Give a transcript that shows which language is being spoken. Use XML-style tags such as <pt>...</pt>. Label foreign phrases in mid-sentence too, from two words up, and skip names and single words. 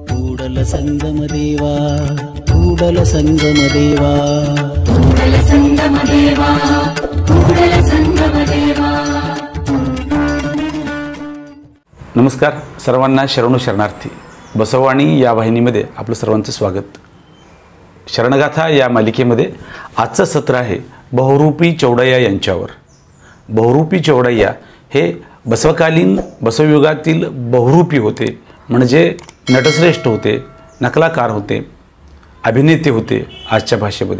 <kn>ಕೂಡಲ ಸಂಗಮ ದೇವಾ ಕೂಡಲ ಸಂಗಮ ದೇವಾ ಕೂಡಲ ಸಂಗಮ ದೇವಾ ಕೂಡಲ ಸಂಗಮ ದೇವಾ।</kn> <mr>नमस्कार सर्वांना शरणू शरणार्थी बसववाणी या वाहिनीमध्ये आपलं सर्वांचं स्वागत। शरणगाथा या मालिकेमध्ये आजचं सत्र आहे बहुरूपी चौडय्या यांच्यावर। बहुरूपी चौडय्या हे बसवकालीन बसवयुगातील बहुरूपी होते, म्हणजे नटश्रेष्ठ होते, नकलाकार होते, अभिनेते होते आजच्या भाषेमध्ये।</mr>